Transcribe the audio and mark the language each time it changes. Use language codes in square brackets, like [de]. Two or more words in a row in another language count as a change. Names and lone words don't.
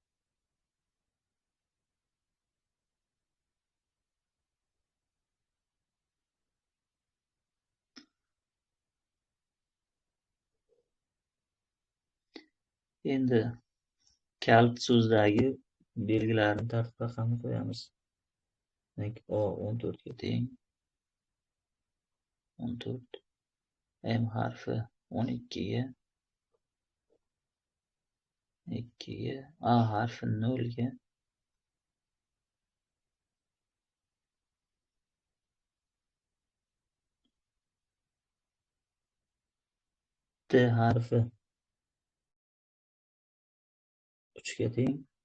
[uz] Endi kalt so'zdagi belgilarni tartib raqamini qo'yamiz. Demak, O 14 ga teng. 14. M harfi 12 ga. 2 ga. A harfi 0 ga. T harfi 3 ga teng.